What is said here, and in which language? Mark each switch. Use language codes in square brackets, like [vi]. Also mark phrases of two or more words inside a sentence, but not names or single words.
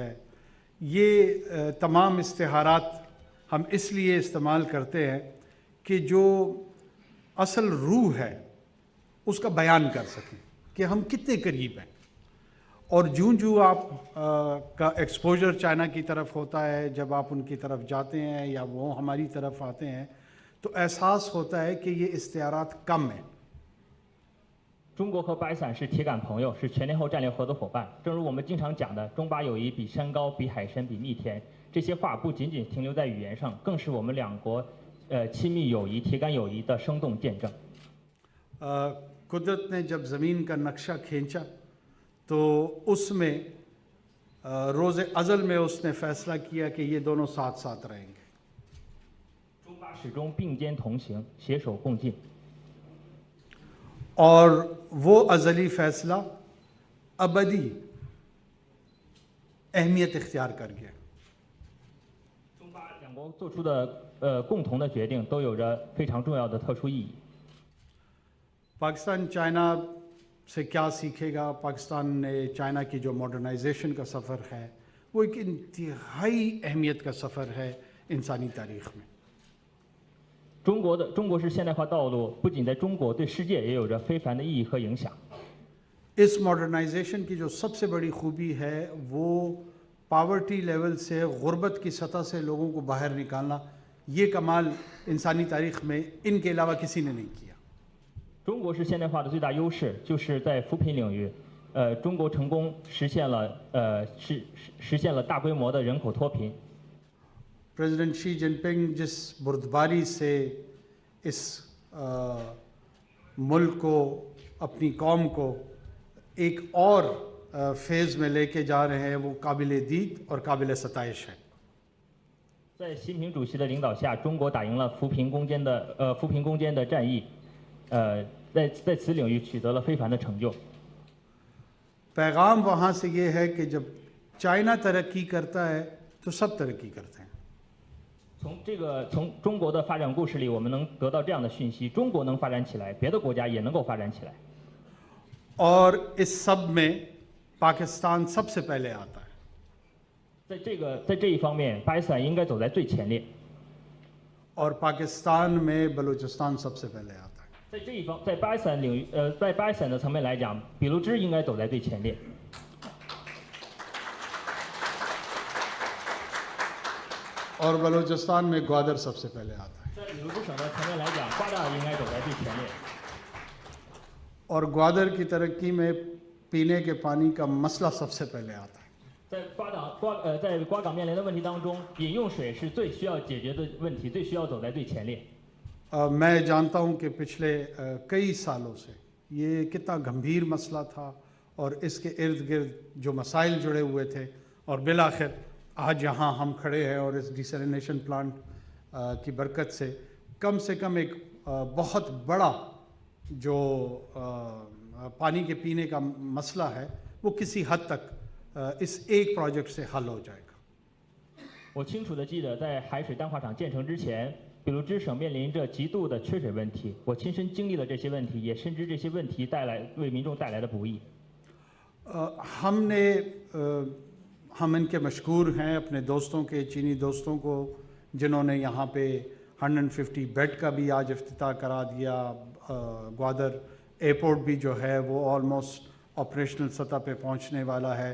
[ur] یہ تمام استحارات ہم اس لیے استعمال کرتے ہیں کہ جو اصل روح ہے اس کا بیان کر سکیں کہ ہم کتنے قریب ہیں. اور جوں آپ کا ایکسپوژر چائنا کی طرف ہوتا ہے، جب آپ ان کی طرف جاتے ہیں یا وہ ہماری طرف آتے ہیں تو احساس ہوتا ہے کہ یہ استحارات کم ہیں. [zh] 中国和巴基斯坦是铁杆朋友，是全天候战略合作伙伴。正如我们经常讲的，中巴友谊比山高，比海深，比蜜甜。这些话不仅仅停留在语言上，更是我们两国亲密友谊、铁杆友谊的生动见证。 [ur] قدرت نے جب زمین کا نقشہ کھینچا تو اس میں روزِ ازل میں اس نے فیصلہ کیا کہ یہ دونوں ساتھ ساتھ رہیں گے. [zh] 中巴始终并肩同行，携手共进。 [ur] اور وہ ازلی فیصلہ ابدی اہمیت اختیار کر گیا. [zh] 中巴两国做出的共同的决定都有着非常重要的特殊意义。 [ur] پاکستان چائنا سے کیا سیکھے گا? پاکستان نے چائنا کی جو ماڈرنائزیشن کا سفر ہے وہ ایک انتہائی اہمیت کا سفر ہے انسانی تاریخ میں. [zh] 中国式现代化道路不仅在中国，对世界也有着非凡的意义和影响。 [ur] اس ماڈرنائزیشن کی جو سب سے بڑی خوبی ہے وہ [en] poverty level [ur] سے غربت کی سطح سے لوگوں کو باہر نکالنا. یہ کمال انسانی تاریخ میں ان کے علاوہ کسی نے نہیں کیا. [zh] 中国式现代化的最大优势就是在扶贫领域，中国成功实现了大规模的人口脱贫。 [ur] پریذیڈنٹ شی جن پنگ جس بردباری سے اس ملک کو، اپنی قوم کو ایک اور فیز میں لے کے جا رہے ہیں وہ قابلِ دید اور قابلِ ستائش ہے. [zh] 在习近平主席的领导下，中国打赢了扶贫攻坚的战役，在此领域取得了非凡的成就。 [ur] پیغام وہاں سے یہ ہے کہ جب چائنا ترقی کرتا ہے تو سب ترقی کرتے ہیں. [zh] 从中国的发展故事里，我们能得到这样的讯息：中国能发展起来，别的国家也能够发展起来。 [ur] اور اس سب میں پاکستان سب سے پہلے آتا ہے. [zh] 在这一方面，巴基斯坦应该走在最前列。 [ur] اور پاکستان میں بلوچستان سب سے پہلے آتا ہے. [zh] 在巴基斯坦领域，在巴基斯坦的层面来讲，俾路支应该走在最前列。 [ur] اور بلوچستان میں گوادر سب سے پہلے آتا ہے. [zh] 在俾路支省的层面来讲，瓜达尔应该走在最前列。 [ur] اور گوادر کی ترقی میں پینے کے پانی کا مسئلہ سب سے پہلے آتا ہے. [zh] 在瓜港面临的问题当中，饮用水是最需要解决的问题，最需要走在最前列。 [ur] میں جانتا ہوں کہ پچھلے کئی سالوں سے یہ کتنا گمبھیر مسئلہ تھا اور اس کے ارد گرد جو مسائل جڑے ہوئے تھے اور بالآخر آج یہاں ہم کھڑے ہیں اور اس [en] desalination plant [ur] کی برکت سے کم ایک بہت بڑا جو پانی کے پینے کا مسئلہ ہے وہ کسی حد تک اس ایک پروجیکٹ سے حل ہو جائے گا. [zh] 我清楚地记得，在海水淡化厂建成之前，俾路支省面临着极度的缺水问题。我亲身经历了这些问题，也深知这些问题为民众带来的不易。 [ur] ہم ان کے مشہور ہیں اپنے دوستوں کے، چینی دوستوں کو، جنہوں نے یہاں پے 150 بیڈ کا بھی آج افتتاح کرا دیا. گوادر ایئرپورٹ بھی جو ہے وہ [en] almost operational [ur] سطح پے پہنچنے والا ہے.